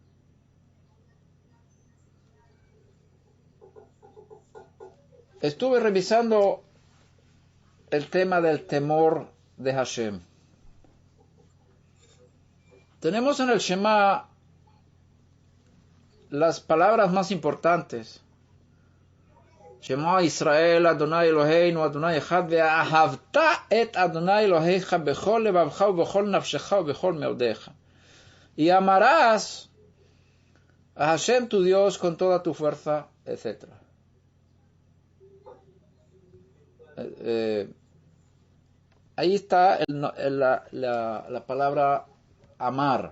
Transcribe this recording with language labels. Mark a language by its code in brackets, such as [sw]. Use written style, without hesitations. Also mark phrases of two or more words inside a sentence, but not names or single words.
[es] Estuve revisando el tema del temor de Hashem. Tenemos en el Shema las palabras más importantes. [he] שמע ישראל אדוני אלוהינו אדוני אחד ואהבת את אדוני אלוהיך בכל לבבך ובכל נפשך ובכל מאודך. [es] Y amarás a Hashem tu Dios con toda tu fuerza, etc. Ahí está la palabra amar.